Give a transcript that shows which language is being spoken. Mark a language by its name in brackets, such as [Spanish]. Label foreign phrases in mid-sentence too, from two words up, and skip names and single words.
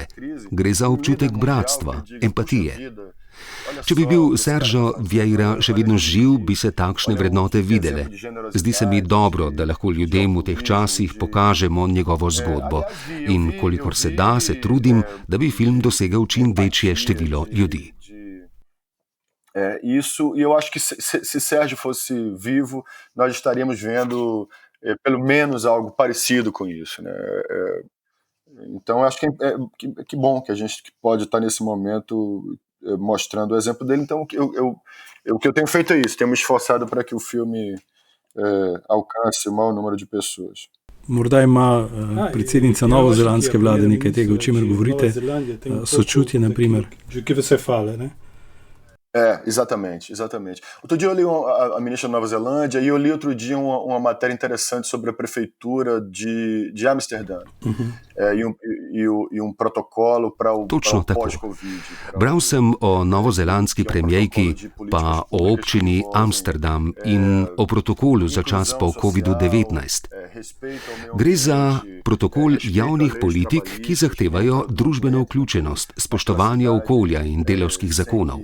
[Slovenian] Gre za občutek bratstva, empatije. Če bi bil Sergio Vieira še vedno živ, bi se takšne vrednote videle. Zdi se mi dobro, da lahko ljudem v teh časih pokažemo njegovo zgodbo. In kolikor se da, se trudim, da bi film dosegel čim večje število ljudi. [Portuguese] Isso, e eu acho que se Sérgio fosse vivo, nós estaríamos vendo pelo menos algo parecido com isso, né? Então, acho que bom que a gente pode estar nesse momento mostrando o exemplo dele. Então, o que eu tenho feito é isso. Tenho me esforçado para que o filme alcance o maior número de pessoas. [Slovenian] Morda ima predsednica novozelandske vlade nekaj tega, o čemer govorite, sočutje, na primer. [Portuguese] Exatamente. Outro dia eu li a ministra da Nova Zelândia e eu li outro dia uma matéria interessante sobre a prefeitura de Amsterdã e protokolo para o pós-Covid. [Slovenian] Bral sem o novozelandski premijejki, pa o občini Amsterdam in o protokolu za čas po COVID-19. Gre za protokol javnih politik, ki zahtevajo družbeno vključenost, spoštovanje okolja in delavskih zakonov.